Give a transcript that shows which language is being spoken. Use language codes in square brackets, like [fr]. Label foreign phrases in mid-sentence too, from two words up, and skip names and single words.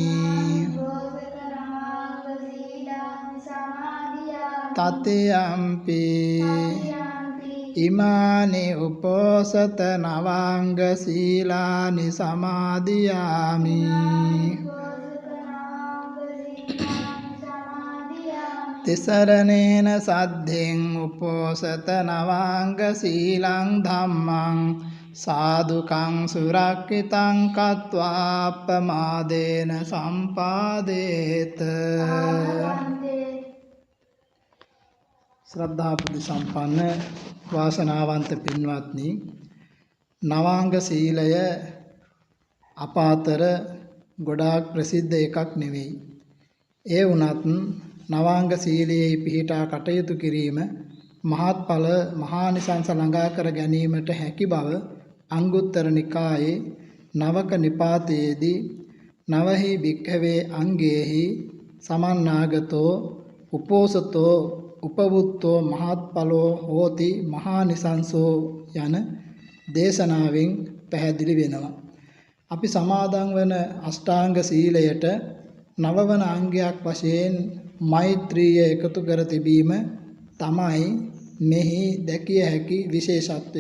[pi] තතියම්පි ඉමානි උපෝසත නවාංග සීලානි සමාදියාමි තිසරණේන සද්ධෙන් උපෝසත නවාංග සීලං ධම්මං සාදුකං සුරක්ඛිතං කତ୍වා අප්පමාදේන සම්පාදේත [si] ශ්‍රද්ධා බුද්ධ සම්පන්න වාසනාවන්ත පින්වත්නි නවාංග සීලය අප අතර ගොඩාක් ප්‍රසිද්ධ එකක් නෙවෙයි. ඒ වුණත් නවාංග සීලයේ පිහිටා කටයුතු කිරීම මහත්ඵල මහානිසංස ළඟා කර ගැනීමට හැකි බව අංගුත්තර නිකායේ නවක නිපාතයේදී [pi] නවහි භික්ඛවේ අංගේහි සමන්නාගතෝ උපෝසතෝ උපවුත්තෝ මහත්ඵලෝ හෝති මහානිසංසෝ [si] යන දේශනාවෙන් පැහැදිලි වෙනවා. අපි සමාදන් වන අෂ්ටාංග සීලයට නවවන අංගයක් වශයෙන් මෛත්‍රිය එකතු කර තිබීම තමයි මෙහි දැකිය හැකි විශේෂත්වය.